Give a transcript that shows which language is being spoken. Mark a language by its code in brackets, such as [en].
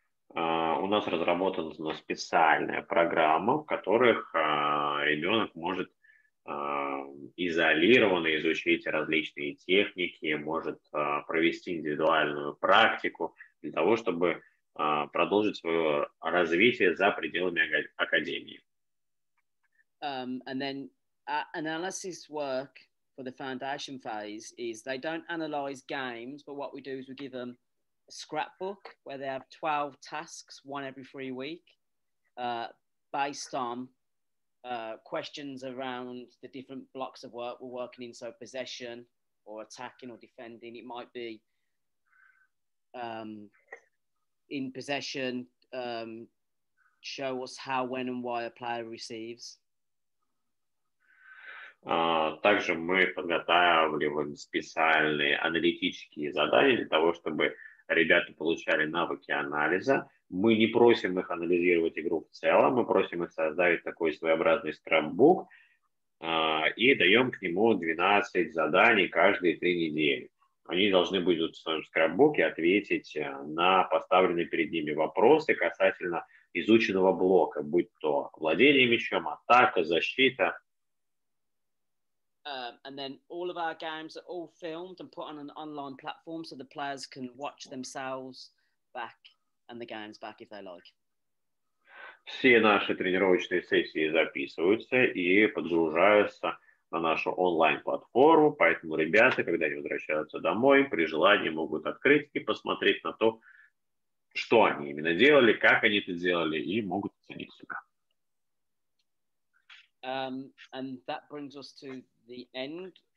[ru] У нас разработана специальная программа, в которых ребенок может изолированно изучить различные техники, может провести индивидуальную практику для того, чтобы продолжить свое развитие за пределами академии. [en] And then analysis work for the foundation phase is they don't analyze games, but what we do is we give them a scrapbook where they have 12 tasks, one every 3 weeks, based on questions around the different blocks of work we're working in, so possession or attacking or defending. It might be in possession, show us how, when and why a player receives. [ru] Также мы подготавливаем специальные аналитические задания для того, чтобы ребята получали навыки анализа. Мы не просим их анализировать игру в целом, мы просим их создать такой своеобразный скрапбук и даем к нему 12 заданий каждые 3 недели. Они должны будут в своем скрапбуке ответить на поставленные перед ними вопросы касательно изученного блока, будь то владение мячом, атака, защита. [en] And then all of our games are all filmed and put on an online platform so the players can watch themselves back and the games back if they like. [ru] Все наши тренировочные сессии записываются и подгружаются на нашу онлайн-платформу, поэтому ребята, когда они возвращаются домой, при желании могут открыть и посмотреть на то, что они именно делали, как они это делали, и могут оценить себя. [en] And that brings us to the end.